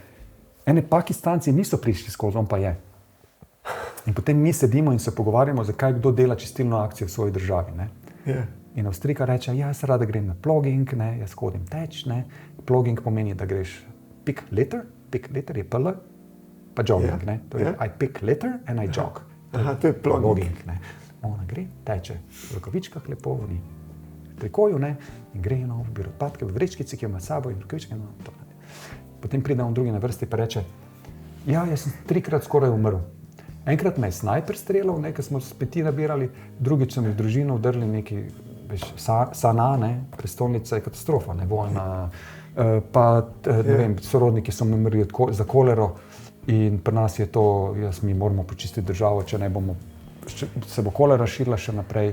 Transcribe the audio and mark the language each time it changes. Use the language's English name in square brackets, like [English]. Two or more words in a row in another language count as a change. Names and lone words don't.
[Slovenian] Ene Pakistanci niso prišli skozi, on pa je. In potem mi sedimo in se pogovarjamo, zakaj kdo dela čistilno akcijo v svoji državi. In Avstrijka reče, ja, jaz rada grem na plogging, jaz hodim teč. Plogging pomeni, da greš [English] pick litter [Slovenian] je PL, pa jogging. To je [English] I pick litter and I jog. [Slovenian] To je plogging. Ona gre, teče v rokavičkah lepo, v trikoju, in gre v odpadke v vrečkici, ki jo ima s sabo in rokavičke. Potem pride on drugi na vrsti pa reče, ja, jaz sem 3-krat skoraj umrl. Enkrat me je snajper streljal, nekaj smo speti nabirali, drugič so mi v družino vdrli neki, Sana, prestolnica je katastrofa, vojna, pa ne vem, sorodniki so me umrli za kolero in pri nas je to, mi moramo počistiti državo, če ne bomo, se bo kolera širila še naprej.